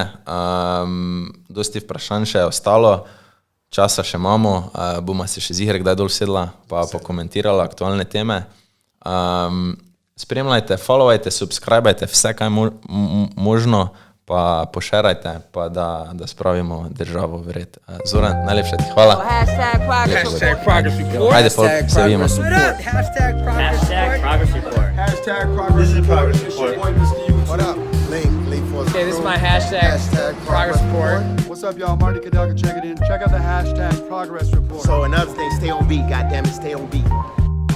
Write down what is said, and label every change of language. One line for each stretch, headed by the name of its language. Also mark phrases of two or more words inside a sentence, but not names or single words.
Slovenian: Dosti vprašanj še je ostalo, časa še imamo, bomo se še ziher kdaj dol sedla, pa pokomentirala aktualne teme. Spremljajte, followajte, subscribajte, vse kaj možno, pa pošerajte, pa da spravimo državo v red. Zoran, najlepša ti hvala.
English: Hashtag progress report.
Slovenian: Ajde, se vidimo.
English: Hashtag progress report. Hashtag progress report. What up? Link for Okay, this is my hashtag progress report. What's up, y'all? Marty Cadelka, check it in. Check out the hashtag progress report. So another thing, stay on beat. Goddamn it, stay on beat.